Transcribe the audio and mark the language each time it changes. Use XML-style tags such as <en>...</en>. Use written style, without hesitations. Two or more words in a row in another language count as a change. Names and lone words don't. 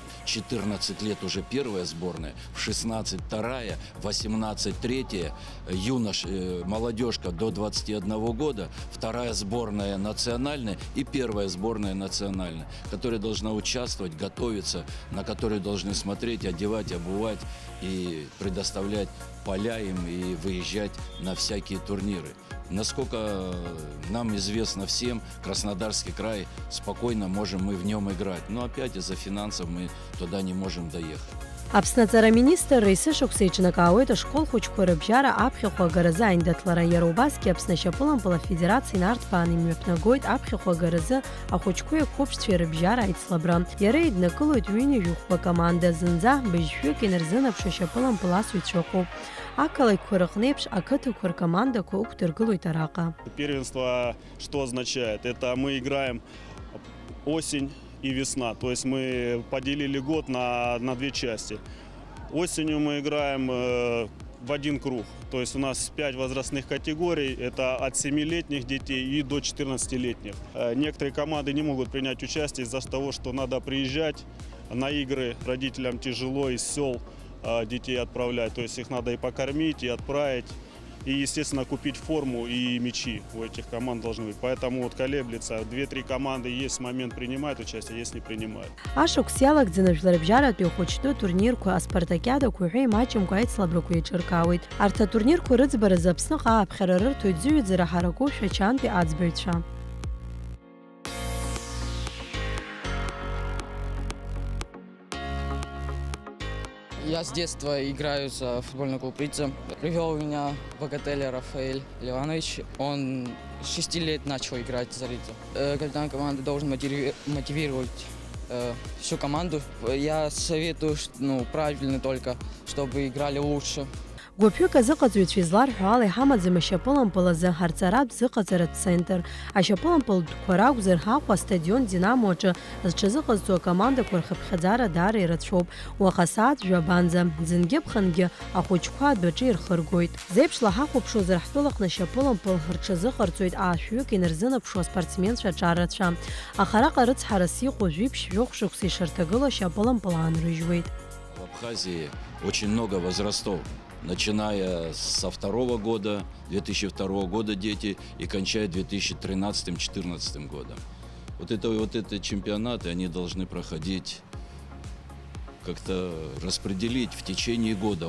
<ru>14 лет уже первая сборная, в 16 вторая, 18 третья, молодежка до 21 года, вторая сборная национальная и первая сборная национальная, которая должна участвовать, готовиться, на которую должны смотреть, одевать, обувать и предоставлять поля им и выезжать на всякие турниры. Насколько нам известно всем, Краснодарский край спокойно можем мы в нем играть. Но опять из-за финансов мы туда не можем доехать.</ru> <ab>Аԥсны министр Раисы шықәса иҿнакаауеит ашкол хәыҷқәа рыбжьара аԥхьахә агаразы аиндаҭлара. Иара убасгьы Аԥсны ашьапылампыл афедерациа инарҭбааны имҩаԥнагоит аԥхьахә агаразы ахәыҷқәеи ақәыԥшцәеи рыбжьара аицлабра. Иара иднакылоит ҩынҩажәи команда зынӡа быжьшәык инарзынаԥшу ашьапылампыл асыҩцәа ыҟоуп. Ақалақьқәа рыҟны еиԥш ақыҭақәа ркомандақәа ықәдыргылоит араҟа.</ab> <ru>Первенство что означает? Это мы играем осень и весна. То есть мы поделили год на две части. Осенью мы играем в один круг. То есть у нас 5 возрастных категорий. Это от 7-летних детей и до 14-летних. Некоторые команды не могут принять участие из-за того, что надо приезжать на игры. Родителям тяжело из сел детей отправлять. То есть их надо и покормить, и отправить. И, естественно, купить форму и мячи у этих команд должны быть. Поэтому вот колеблется. 2-3 команды есть момент принимают участие, есть не принимают.</ru> <ab>Ашықәс иалагӡаны жәларыбжьаратәи ахәыҷтәы турнирқәа, аспартакиадақәа уҳәа имаҷымкәа аицлабрақәа еиҿыркаауеит. Арҭ атурнирқәа рыӡбаразы Аԥсныҟа ааԥхьара рырҭоит зыҩаӡара ҳаракоу Шәачантәи аӡбаҩцәа.</ab> <ru>Я с детства играю за футбольный клуб «Ридза». Привел меня богатель Рафаэль Ливанович. Он с 6 лет начал играть за «Ридза». Капитан команды должен мотивировать всю команду. Я советую, правильно только, чтобы играли лучше.</ru> <ab>Гәыԥҩык азыҟаҵаҩцәа изларҳәо ала иҳамаӡам ашьапылампыл азы ҳарҵаратә зыҟаҵаратә центр. Ашьапылампылтәқәа ракәзар ҳаҟәа астадион Динамо аҿы зҽазыҟазҵо акомандақәа рхыԥхьаӡара даара ирацәоуп. Уаха асааҭ жәабанӡа ӡынгьы-ԥхынгьы ахәыҷқәа адәаҿы ирхыргоит. Зеиԥшла ҳахәаԥшуазар ҳтәылаҟны ашьапылампыл рҽазыҟарҵоит аашәҩык инарзынаԥшу аспортсменцәа аҿарацәа. Аха араҟа рыцҳарас иҟоу жәиԥшь-жәохә шықәса ишарҭагыло ашьапылампыл аанрыжьуеит.</ab> <ru>В Абхазии очень много возрастов. Начиная со 2 года, 2002 года дети и кончая 2013-2014 годом. Вот эти чемпионаты, они должны проходить, как-то распределить в течение года.</ru>